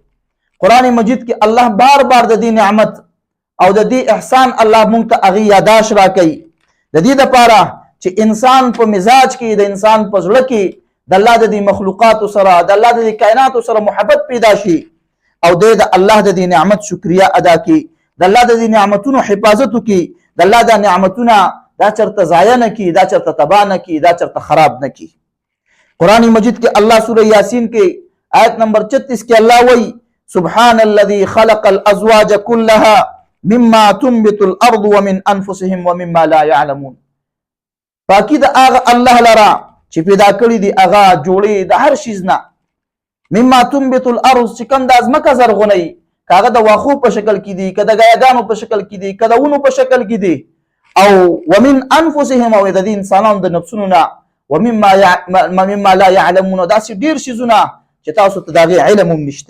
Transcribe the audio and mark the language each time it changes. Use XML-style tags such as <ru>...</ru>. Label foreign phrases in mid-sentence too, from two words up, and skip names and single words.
<ps>قرآن مجید کې الله بار بار د دې نعمت او د دې احسان الله مونږ ته هغې یاداش راکوي، د دې دپاره چې انسان په مزاج کې، د انسان په زړه کې د الله د دې مخلوقاتو سره، د الله د دې کائناتو سره محبت پیدا شي او دی د الله د دې نعمت شکریه ادا کړي، د الله د دې نعمتونو حفاظت وکړي، د الله د نعمتونه دا چرته ضایع نه کړي، دا چرته تباه نه کړي، دا چرته خراب نه کړي. قرآن مجید کې الله سورة یاسین کې آیت نمبر 36 کې الله وایي</ps> <ar>سبحان الذي خلق الازواج كلها مما تنبت الارض ومن انفسهم ومما لا يعلمون.</ar> <ps>پاکی د هغه الله لرا چې پیدا کړی دی هغه جوړې د هر شیز نه،</ps> <ar>مما تنبت الارض</ar> <ps>چې کوم د ځمکه زرغونوي، که هغه د واښو په شکل کې دي، که د ګیاګانو په شکل کې دي، که د ونو په شکل کې دي، او</ps> <ar>ومن انفسهم</ar> <ps>او د دې انسانانو د نفسونو نه،</ps> <ar>ومما لا يعلمون،</ar> <ps>داسې ډېر شیزونه چې تاسو ته د هغې علم هم نشته.</ps>